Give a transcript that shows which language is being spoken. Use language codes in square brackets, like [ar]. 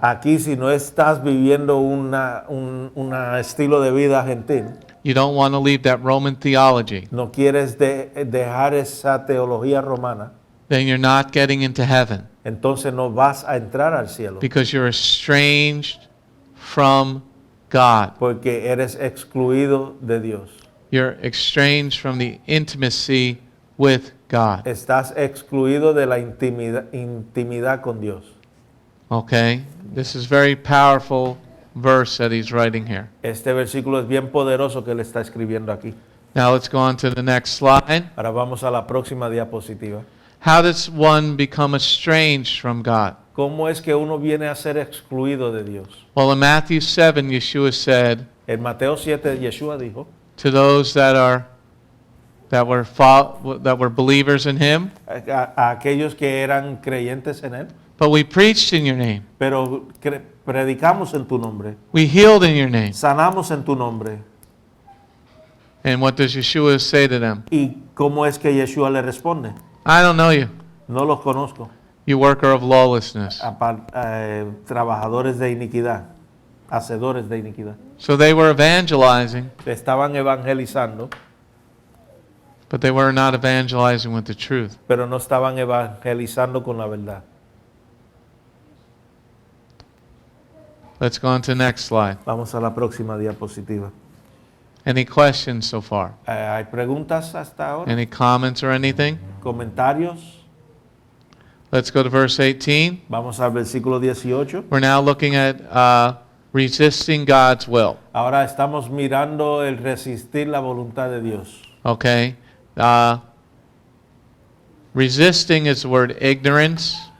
[es] Aquí, si no estás viviendo un estilo de vida gentil, [en] you don't want to leave that Roman theology, [es] no quieres dejar esa teología romana, [en] then you're not getting into heaven [es] entonces no vas a entrar al cielo, [en] because you're estranged from God. [es] porque eres excluido de Dios. [en] You're estranged from the intimacy with God. [es] Estás excluido de la intimidad con Dios. [en] Okay? This is very powerful verse that he's writing here. [es] Este versículo es bien poderoso que él está escribiendo aquí. [en] Now let's go on to the next slide. [es] Ahora vamos a la próxima diapositiva. [en] How does one become estranged from God? [es] ¿Cómo es que uno viene a ser excluido de Dios? [en] Well, in Matthew 7, Yeshua said, [es] En Mateo 7, Yeshua dijo, [en] to those that were believers in him, [es] a aquellos que eran creyentes en él, [en] but we preached in your name. [es] pero predicamos en tu nombre, [en] We healed in your name. [es] sanamos en tu nombre. [en] And what does Yeshua say to them? [es] ¿Y cómo es que Yeshua le responde? [en] I don't know you. [es] No los conozco. [en] You worker of lawlessness. [es] Trabajadores de iniquidad, hacedores de iniquidad. [en] So they were evangelizing, [es] Estaban evangelizando, [en] but they were not evangelizing with the truth. [es] pero no estaban evangelizando con la verdad. [en] Let's go on to the next slide. [es] Vamos a la próxima diapositiva. [en] Any questions so far? [es] ¿Hay preguntas hasta ahora? [en] Any comments or anything? [es] ¿Comentarios? [en] Let's go to verse 18. [es] Vamos al versículo 18. [en] We're now looking at resisting God's will. [es] Ahora estamos mirando el resistir la voluntad de Dios. [en] Okay? Resisting is the word ignorance